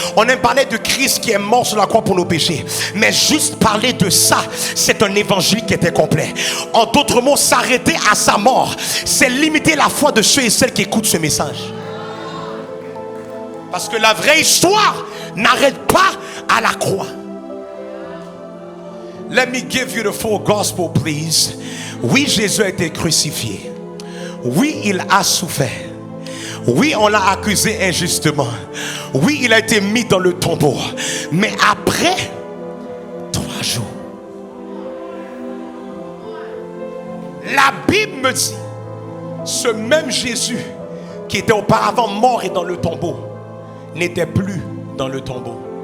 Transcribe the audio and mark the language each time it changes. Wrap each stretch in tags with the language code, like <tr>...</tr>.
<fr>On aime parler de Christ qui est mort sur la croix pour nos péchés, mais juste parler de ça, c'est un évangile qui est incomplet. En d'autres mots, s'arrêter à sa mort, c'est limiter la foi de ceux et celles qui écoutent ce message. Parce que la vraie histoire n'arrête pas à la croix.</fr> <en>Let me give you the full gospel, please.</en> <fr>Oui, Jésus a été crucifié. Oui, il a souffert. Oui, on l'a accusé injustement. Oui, il a été mis dans le tombeau. Mais après 3 jours, la Bible me dit, ce même Jésus qui était auparavant mort et dans le tombeau n'était plus dans le tombeau.</fr>